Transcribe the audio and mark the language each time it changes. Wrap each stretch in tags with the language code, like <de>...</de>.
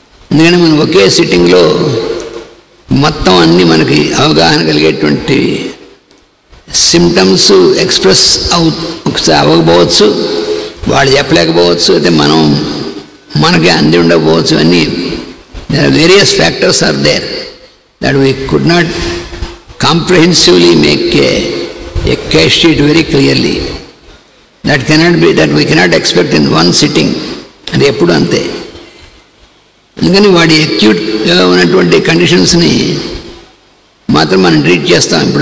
<te>ఎందుకంటే మనం ఒకే సిట్టింగ్లో మొత్తం అన్నీ మనకి అవగాహన కలిగేటువంటి సిమ్టమ్స్ ఎక్స్ప్రెస్ అవ్వకపోవచ్చు, వాళ్ళు చెప్పలేకపోవచ్చు, అయితే మనకి అంది ఉండకపోవచ్చు.</te> <en>అన్నీ there are various factors are there that we could not comprehensively make a case sheet very clearly. That we cannot expect in one sitting.</en> <te>అది ఎప్పుడు అంతే. అందుకని వాడి అక్యూట్గా ఉన్నటువంటి కండిషన్స్ని మాత్రం మనం ట్రీట్ చేస్తాం.</te>